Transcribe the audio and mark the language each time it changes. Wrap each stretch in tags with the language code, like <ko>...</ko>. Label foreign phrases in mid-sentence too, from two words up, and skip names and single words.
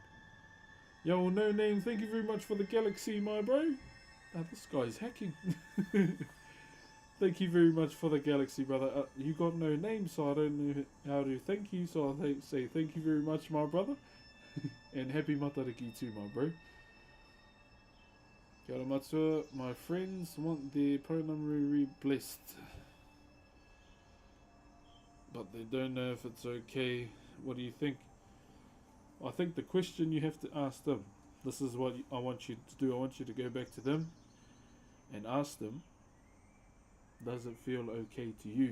<en>Yo, no name, thank you very much for the galaxy, my bro. This guy's hacking. Thank you very much for the galaxy, brother. You got no name, so I don't know how to thank you, so I'll say thank you very much, my brother. And happy Matariki too, my bro.</en> <mi>Kia ora matua.</mi> <en>My friends want their pronumary blessed, but they don't know if it's okay. What do you think? I think the question you have to ask them, this is what I want you to do. I want you to go back to them and ask them, does it feel okay to you?</en>